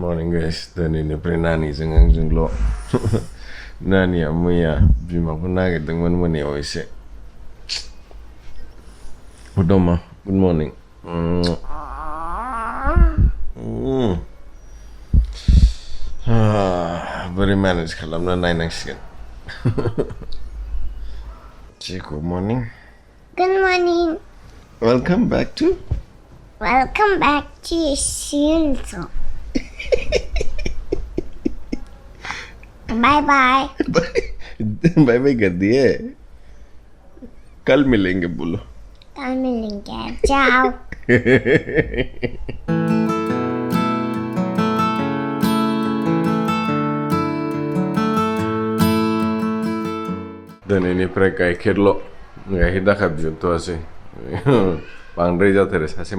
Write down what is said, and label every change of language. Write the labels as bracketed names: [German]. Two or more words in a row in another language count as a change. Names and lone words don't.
[Bodo] Guys, दिनैनिफ्राय नानिजों आंजोंल' नानिया मैया बिमाखौ नागिरदोंमोन मोनायाव एसे उदमा [English] good morning [Bodo] बोरै मेनेज खालामना नायनांसिगोन [English] Good morning. Good morning. Welcome back to Shinzo. Bye bye. bye bye [Hindi] कर दिए कल मिलेंगे बोलो कल मिलेंगे ciao. [Bodo] दिनैनिफ्राय गाइखेरल' गाइखेर दाखा बिहरथ'आसै बांद्राय जाथारो सासे